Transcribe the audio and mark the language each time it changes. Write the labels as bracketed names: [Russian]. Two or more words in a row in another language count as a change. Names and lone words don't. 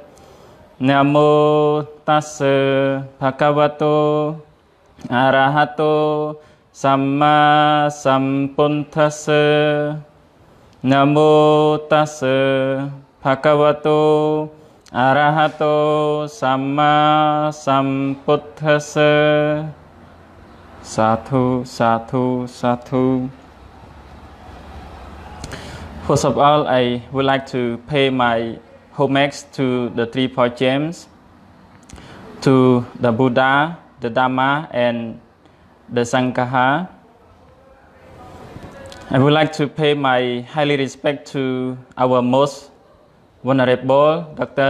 [Pali] Namo tassa bhagavato arahato samma sambuddhassa. Namo tassa bhagavato arahato samma sambuddhassa. Sadhu, sadhu, sadhu. [English] First of all, I would like to pay my homage to the 3 Point Gems, to the Buddha, the Dhamma, and the Sangha. I would like to pay my highly respect to our most venerable Dr.